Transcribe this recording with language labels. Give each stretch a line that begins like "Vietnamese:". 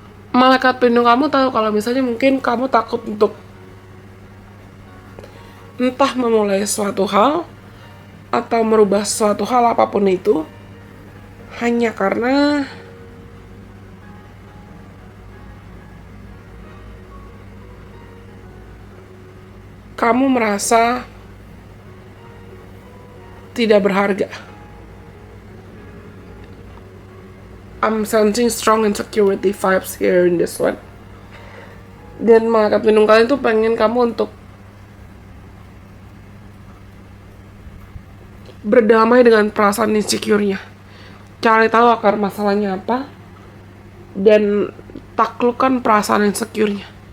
Indonesian: Malaikat pelindung kamu tahu kalau misalnya mungkin kamu takut untuk entah memulai suatu hal atau merubah suatu hal apapun itu hanya karena kamu merasa tidak berharga.
English: I'm sensing strong insecurity vibes here in this one.
Indonesian: Dan malaikat pelindung kalian tuh pengen kamu untuk berdamai dengan perasaan insecure-nya. Cari tahu akar masalahnya apa dan taklukkan perasaan insecure-nya.